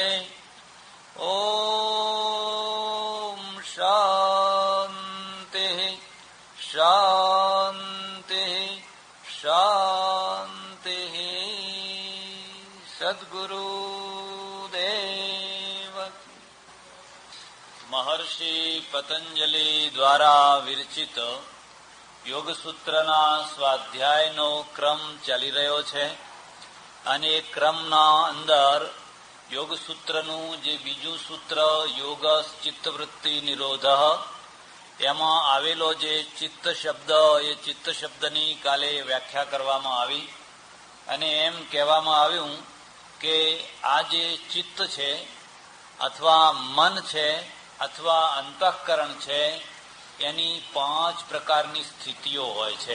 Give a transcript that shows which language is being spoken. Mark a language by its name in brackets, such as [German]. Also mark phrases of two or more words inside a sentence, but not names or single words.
[Sanskrit] ॐ शान्तिः शान्तिः शान्तिः। [Gujarati] સદ્ગુરુદેવ મહર્ષિ પતંજલિ દ્વારા વિરચિત યોગસૂત્રના સ્વાધ્યાયનો ક્રમ ચાલી રહ્યો છે અને એ ક્રમના અંદર યોગસૂત્રનું જે બીજું સૂત્ર [Sanskrit] યોગ ચિત્તવૃત્તિ નિરોધ [Gujarati] એમાં આવેલો જે ચિત્ત શબ્દ એ ચિત્ત શબ્દની કાલે વ્યાખ્યા કરવામાં આવી અને એમ કહેવામાં આવ્યું કે આ જે ચિત્ત છે અથવા મન છે અથવા અંતઃકરણ છે એની 5 પ્રકારની સ્થિતિઓ હોય છે.